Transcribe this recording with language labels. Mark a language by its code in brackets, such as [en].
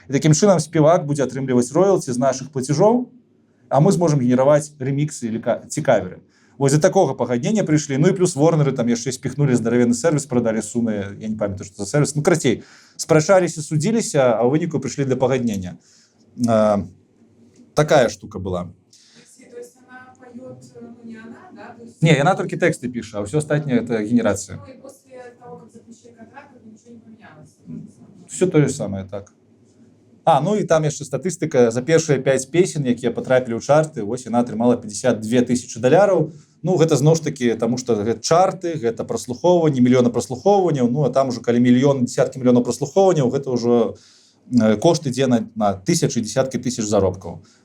[be] І такім чынам спевак будзе атрымліваць роялці з нашых плацежоў, а мы зможам генераваць рэміксы ці каверы. Вось за такога пагаднення прыйшлі. Ну і плюс Warnerы там яшчэ спіхнулі здаравенны сервіс, прадалі Суны, я не памятаю, што за сервіс. Ну, карацей, спрачаліся, судзіліся, а ў выніку прыйшлі для пагаднення. Такая штука была. [ru] То есть она поет, ну не она, да? [be] Не, яна толькі тэксты піша, а ўсё астатняе это генерацыя. [ru] Ну и после того, как заключили контракт, ничего не поменялось. Все то же самое, так. [be] Ну і там яшчэ статыстыка. За першыя 5 песен, якія патрапілі ў чарты, вось яна атрымала $52 000. Ну, гэта зноў ж такі, таму што гэта чарты, гэта праслухоўванне, мільёны праслухоўванняў, ну, а там ужо калі мільён, дзесяткі мільёнаў праслухоўванняў, гэта ўжо кошт ідзе на тысячы, дзесяткі тысяч заробкаў.